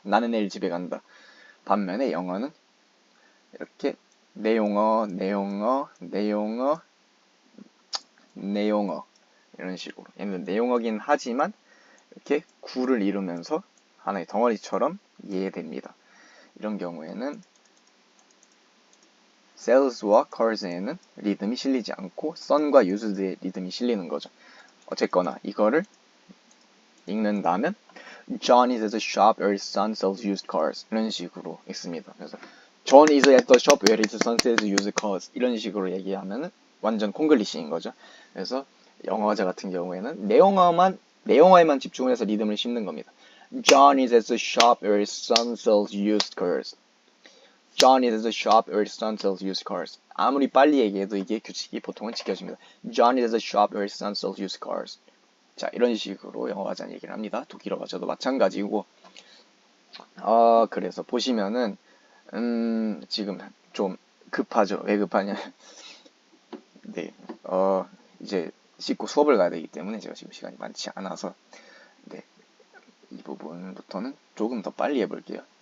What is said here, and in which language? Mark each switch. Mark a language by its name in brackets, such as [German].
[Korean] 나는 내일 집에 간다. 반면에 영어는 이렇게 내용어 이런 식으로 얘는 내용어긴 하지만 이렇게 구를 이루면서 하나의 덩어리처럼 이해됩니다. 이런 경우에는 sales와 cars에는 리듬이 실리지 않고 son과 used의 리듬이 실리는 거죠. 어쨌거나 이거를 읽는다면 [English] John is at the shop where his son sells used cars. [Korean] 이런 식으로 읽습니다. 그래서 [English] John is at the shop where his son sells used cars. [Korean] 이런 식으로 얘기하면은 완전 콩글리시인 거죠. 그래서 영어자 같은 경우에는 내용어만 내용화에만 집중을 해서 리듬을 씹는 겁니다. [English] John is at the shop where his son sells used cars. John is at the shop where his son sells used cars. [Korean] 아무리 빨리 얘기해도 이게 규칙이 보통은 지켜집니다. [English] John is at the shop where his son sells used cars. [Korean] 자, 이런 식으로 영어 가자는 얘기를 합니다. 독일어 가자도 마찬가지고. 그래서 보시면은 지금 좀 급하죠. 왜 급하냐? 네, 이제 씻고 수업을 가야 되기 때문에 제가 지금 시간이 많지 않아서 네, 이 부분부터는 조금 더 빨리 해볼게요.